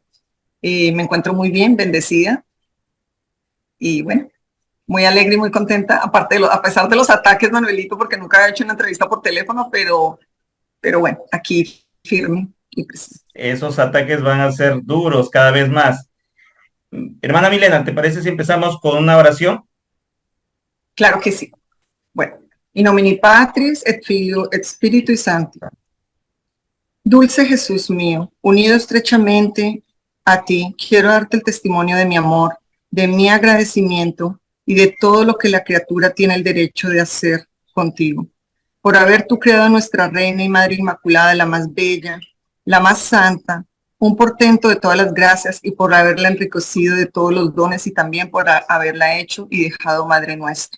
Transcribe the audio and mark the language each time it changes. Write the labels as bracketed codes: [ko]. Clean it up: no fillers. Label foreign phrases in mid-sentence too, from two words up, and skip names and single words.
[es] Me encuentro muy bien, bendecida y bueno, muy alegre y muy contenta, a pesar de los ataques, Manuelito, porque nunca he hecho una entrevista por teléfono, pero bueno, aquí firme y presente. Esos ataques van a ser duros cada vez más. Hermana Milena, ¿te parece si empezamos con una oración? Claro que sí. Bueno, [la] in nomine Patris et Filio et Spiritui Sancti. [es] Dulce Jesús mío, unido estrechamente a ti, quiero darte el testimonio de mi amor, de mi agradecimiento y de todo lo que la criatura tiene el derecho de hacer contigo. Por haber tú creado a nuestra Reina y Madre Inmaculada, la más bella, la más santa, un portento de todas las gracias y por haberla enriquecido de todos los dones y también por haberla hecho y dejado Madre nuestra.